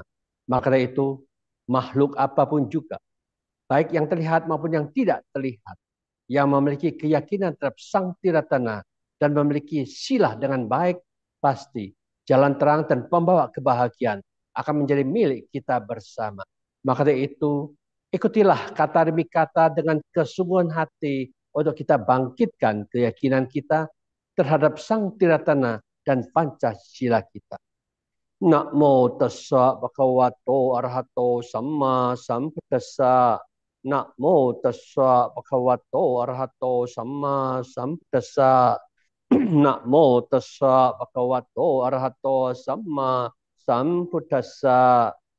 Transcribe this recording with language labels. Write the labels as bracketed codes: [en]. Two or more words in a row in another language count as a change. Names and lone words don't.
[id] Maka dari itu, makhluk apapun juga, baik yang terlihat maupun yang tidak terlihat, yang memiliki keyakinan terhadap Sang Tiratana dan memiliki sila dengan baik, pasti jalan terang dan pembawa kebahagiaan akan menjadi milik kita bersama. Maka dari itu, ikutilah kata demi kata dengan kesungguhan hati untuk kita bangkitkan keyakinan kita terhadap Sang Tiratana dan Pancasila kita. [pi] Namo tassa bhagavato arahato samma sambuddhassa. Namo tassa bhagavato arahato samma sambuddhassa. Namo tassa bhagavato arahato samma sambuddhassa.